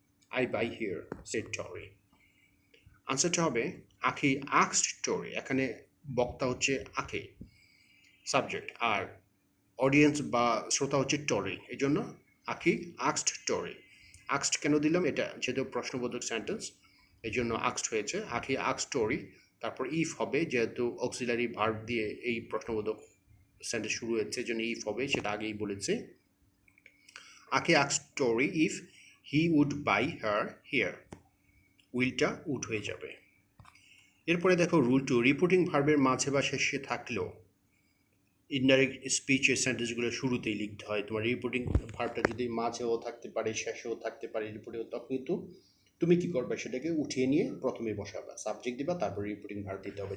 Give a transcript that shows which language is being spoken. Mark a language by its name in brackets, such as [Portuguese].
[English] I buy here, said Tori. [Bangla] আনসারটা হবে আখি asked Tori, এখানে বক্তা হচ্ছে আখি, সাবজেক্ট, আর অডিয়েন্স বা শ্রোতা হচ্ছে টরি, এই জন্য আখি asked Tori. asked কেন দিলাম? এটা যেহেতু প্রশ্নবোধক সেন্টেন্স, এই জন্য asked হয়েছে। আখি asked Tori, তারপর ইফ হবে, যেহেতু অক্সিলারি ভার্ব দিয়ে এই প্রশ্নবোধক সেন্টেন্স শুরু হয়েছে, এই জন্য ইফ হবে, সেটা আগেই বলেছে। [English] Aki asked Tori if he would buy her here. [Bangla] উইলটা would হয়ে যাবে। এরপরে দেখো রুল 2, রিপোর্টিং ভার্বের মাঝে বা শেষে থাকলেও ইনডাইরেক্ট স্পিচের সেন্টেন্সগুলো শুরুতেই লিখতে হয়। তোমার রিপোর্টিং ভার্বটা যদি মাঝেও থাকতে পারে, শেষেও থাকতে পারে, রিপোর্টিং, তখন কিন্তু তুমি কি করবে, সেটাকে উঠিয়ে নিয়ে প্রথমে বসাবা, সাবজেক্ট দিবা, তারপর রিপোর্টিং ভার্ব দিতে হবে।